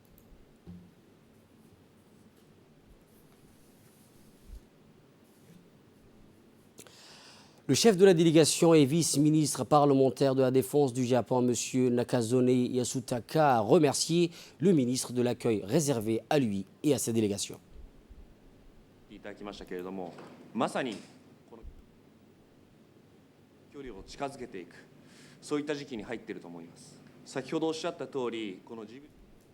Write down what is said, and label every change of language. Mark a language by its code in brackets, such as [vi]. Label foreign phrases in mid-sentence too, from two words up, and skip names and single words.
[fr] Le chef de la délégation et vice-ministre parlementaire de la Défense du Japon, M. Nakazone Yasutaka, a remercié le ministre de l'accueil réservé à lui et à sa délégation. [ja] いただきましたけれども、まさにこの距離を近づけていく、そういった時期に入っていると思います。先ほどおっしゃった通り、このジブチ